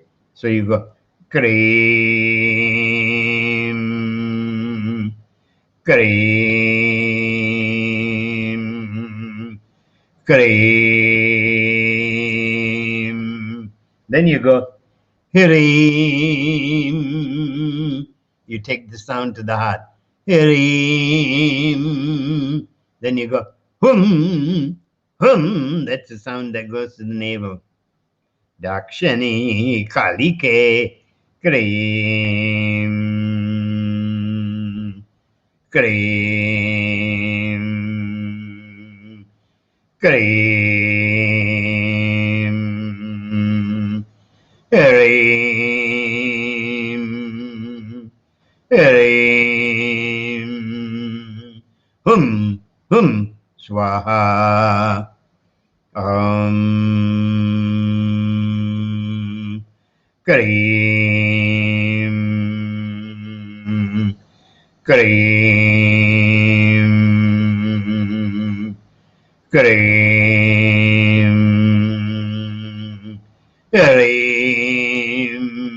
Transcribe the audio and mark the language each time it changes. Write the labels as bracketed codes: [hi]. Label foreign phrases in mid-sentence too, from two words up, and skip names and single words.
[en] So you go, [sa] क्रीं क्रीं क्रीं. [en] Then you go, Hirim. You take the sound to the heart. Hirim. Then you go, [sa] हुं हुं. [en] That's the sound that goes to the navel. [sa] दक्षिणे कालिके क्रीं क्रीं क्रीं क्रीं क्रीं हुं हुं स्वाहा क्रीं क्रीं क्रीं क्रीं,